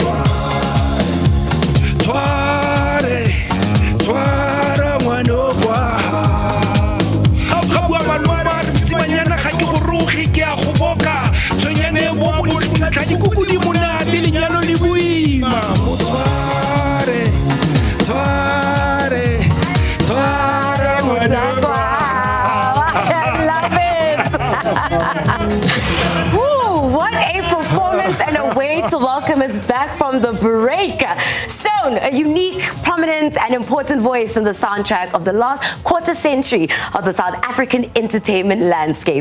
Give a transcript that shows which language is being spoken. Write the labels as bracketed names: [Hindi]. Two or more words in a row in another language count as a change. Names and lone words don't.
[Tswana] Twara ngwana kwa ga bua manwana tsimanyana ga ke go rugi ke a go boka tshwenyane go mo di tla di kuku di monate lenyalo le boima motsware ngwana kwa [English] I love it. Woo, what a performance and a way to welcome us back from the break. Stoan, a unique, prominent and important voice in the soundtrack of the last quarter century of the South African entertainment landscape.